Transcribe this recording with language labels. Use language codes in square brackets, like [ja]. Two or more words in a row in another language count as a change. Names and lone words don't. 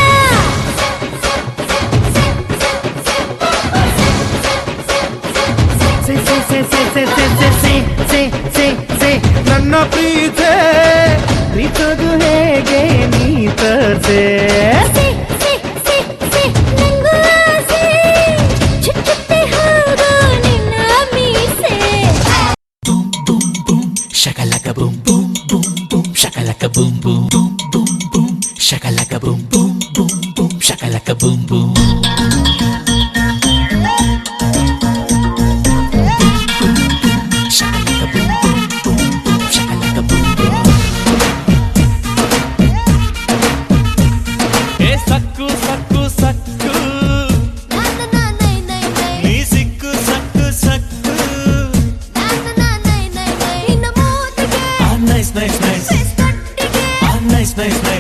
[kn] ನನ್ನ ಪ್ರೀತೆ ಪ್ರೀತೋದು ಹೇಗೆ ನೀ ತೋರ್ಸೆ. ನಂಗೂ ಆಸೆ ಚುಚ್ಚುತ್ತೆ ಹೋಗೋ ನಿನ್ನ ಮೀಸೆ. [en] Boom boom boom, shakalaka boom boom boom boom, shakalaka boom boom boom boom boom, shakalaka boom boom boom boom, shakalaka boom boom. Shakalaka boom boom boom boom, shakalaka boom boom. [kn] ಏ ಸಕ್ಕು ಸಕ್ಕು ಸಕ್ಕು ನೀ ಸಿಕ್ಕು ಸಕ್ಕು ಸಕ್ಕು. ನಿನ್ನ ಮೂತಿಗೆ [en] nice nice nice nice nice nice.